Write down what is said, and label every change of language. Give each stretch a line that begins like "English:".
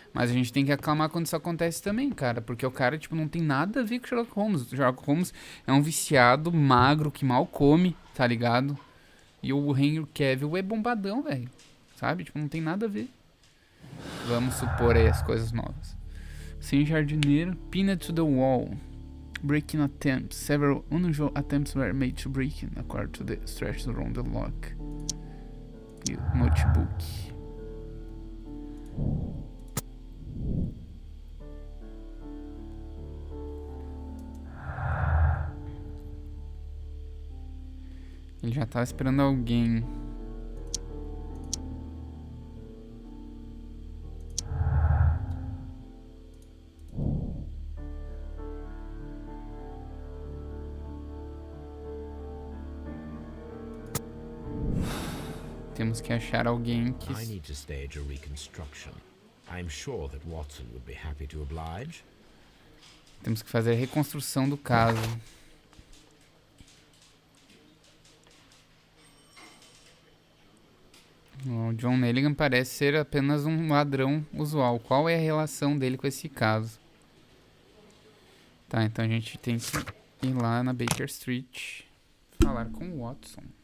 Portuguese: Mas a gente tem que aclamar quando isso acontece também, cara. Porque o cara, tipo, não tem nada a ver com o Sherlock Holmes. O Sherlock Holmes é um viciado magro que mal come, tá ligado? E o Henry Cavill é bombadão, velho. Sabe? Tipo, não tem nada a ver. Vamos supor aí as coisas novas. Sem jardineiro.
English: Pinned to the wall. Breaking attempts. Several unusual attempts were made to break in, according to the stretches around the lock.
Portuguese: E o notebook. Ele já tava esperando alguém. Temos que achar alguém que...
English: I need to stage a reconstruction. I'm sure that Watson would be happy to oblige.
Portuguese: Temos que fazer a reconstrução do caso. O John Nelligan parece ser apenas um ladrão usual. Qual é a relação dele com esse caso? Tá, então a gente tem que ir lá na Baker Street falar com o Watson.